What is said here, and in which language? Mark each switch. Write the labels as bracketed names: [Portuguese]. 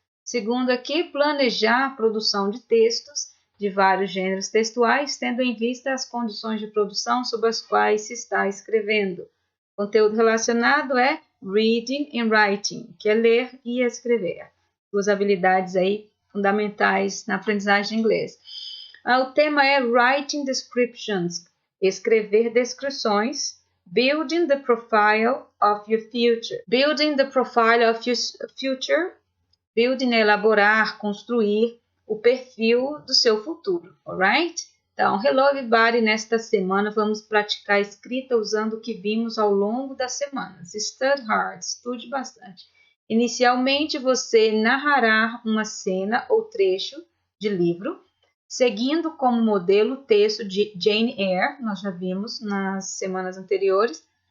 [Portuguese] Segundo aqui, planejar a produção de textos de vários gêneros textuais, tendo em vista as condições de produção sobre as quais se está escrevendo. O conteúdo relacionado é [English] reading and writing, [Portuguese] que é ler e escrever. Duas habilidades aí fundamentais na aprendizagem de inglês. O tema é [English] writing descriptions, [Portuguese] escrever descrições. [English] Building the profile of your future. Building the profile of your future. [Portuguese] Building é elaborar, construir o perfil do seu futuro, alright? Então, [English] hello everybody, [Portuguese] nesta semana vamos praticar a escrita usando o que vimos ao longo das semanas. [English] Study hard, [Portuguese] estude bastante. Inicialmente, você narrará uma cena ou trecho de livro, seguindo como modelo o texto de Jane Eyre, nós já vimos nas semanas anteriores.